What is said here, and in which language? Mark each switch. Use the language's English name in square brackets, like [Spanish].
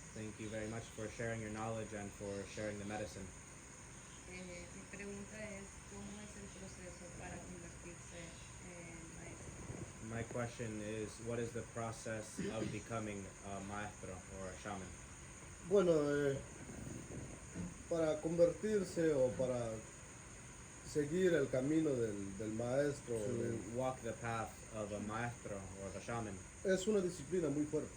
[English] Thank you very much for sharing your knowledge and for sharing the medicine. [Spanish] Mi pregunta es, ¿cómo es el proceso para convertirse en maestro? [English] My question is, what is the process of becoming a maestro or a shaman? [Spanish] Bueno, para convertirse o para seguir el camino del maestro [English] To walk the path of a maestro or of a shaman, [Spanish] es una disciplina muy fuerte.